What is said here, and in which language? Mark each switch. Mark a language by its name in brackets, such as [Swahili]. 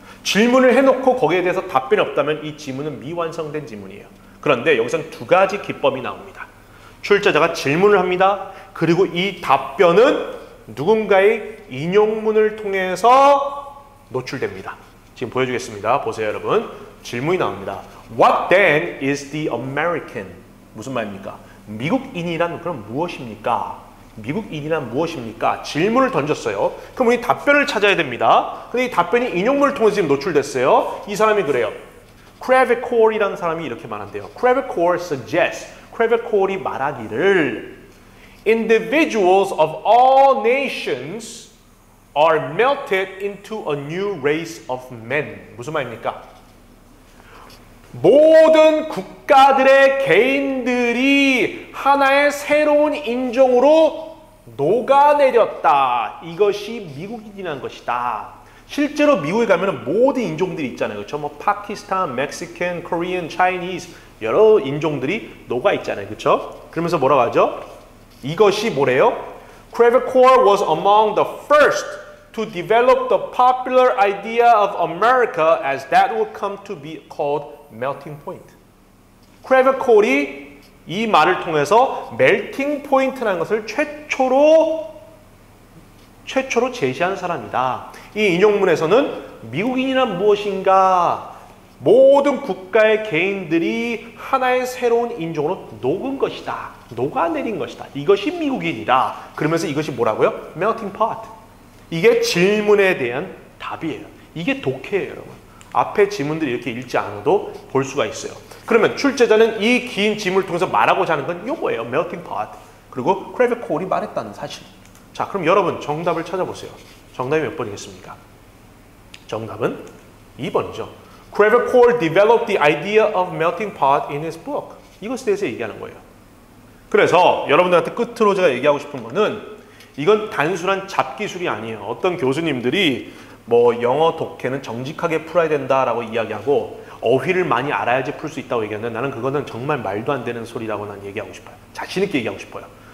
[Korean] 질문을 해놓고 거기에 대해서 답변이 없다면 이 지문은 미완성된 지문이에요. 그런데 여기서는 두 가지 기법이 나옵니다. 출제자가 질문을 합니다. 그리고 이 답변은 누군가의 인용문을 통해서 노출됩니다. 지금 보여주겠습니다. 보세요, 여러분. 질문이 나옵니다. [English] What then is the American? [Korean] 무슨 말입니까? 미국인이란 그럼 무엇입니까? 미국인이란 무엇입니까? 질문을 던졌어요. 그럼 우리 답변을 찾아야 됩니다. 근데 이 답변이 인용문을 통해서 지금 노출됐어요. 이 사람이 그래요. 크레베콜이라는 사람이 이렇게 말한대요. [English] 크레베콜 suggests, [Korean] 크레베콜이 말하기를 [English] Individuals of all nations are melted into a new race of men. [Korean] 무슨 말입니까? 모든 국가들의 개인들이 하나의 새로운 인종으로 녹아내렸다. 이것이 미국인이라는 것이다. 실제로 미국에 가면 모든 인종들이 있잖아요. 그렇죠? 뭐 파키스탄, 멕시칸, 코리안, 차이니즈 여러 인종들이 녹아 있잖아요. 그렇죠? 그러면서 뭐라고 하죠? 이것이 뭐래요? [English] Crevecoeur was among the first to develop the popular idea of America as that would come to be called melting point. [Korean] 크레베콜이 이 말을 통해서 melting point라는 것을 최초로 제시한 사람이다. 이 인용문에서는 미국인이란 무엇인가? 모든 국가의 개인들이 하나의 새로운 인종으로 녹은 것이다. 녹아내린 것이다. 이것이 미국인이다. 그러면서 이것이 뭐라고요? [English] melting pot. [Korean] 이게 질문에 대한 답이에요. 이게 독해예요, 여러분. 앞에 지문들이 이렇게 읽지 않아도 볼 수가 있어요. 그러면 출제자는 이 긴 지문을 통해서 말하고자 하는 건 이거예요. [English] melting pot. [Korean] 그리고 크레베콜이 말했다는 사실. 자, 그럼 여러분 정답을 찾아보세요. 정답이 몇 번이겠습니까? 정답은 2번이죠. [English] Crevecoeur developed the idea of melting pot in his book. [Korean] 이것에 대해서 얘기하는 거예요. 그래서 여러분들한테 끝으로 제가 얘기하고 싶은 거는 이건 단순한 잡기술이 아니에요. 어떤 교수님들이 뭐 영어 독해는 정직하게 풀어야 된다라고 이야기하고 어휘를 많이 알아야지 풀 수 있다고 얘기하는데 나는 그거는 정말 말도 안 되는 소리라고 난 얘기하고 싶어요. 자신 있게 얘기하고 싶어요.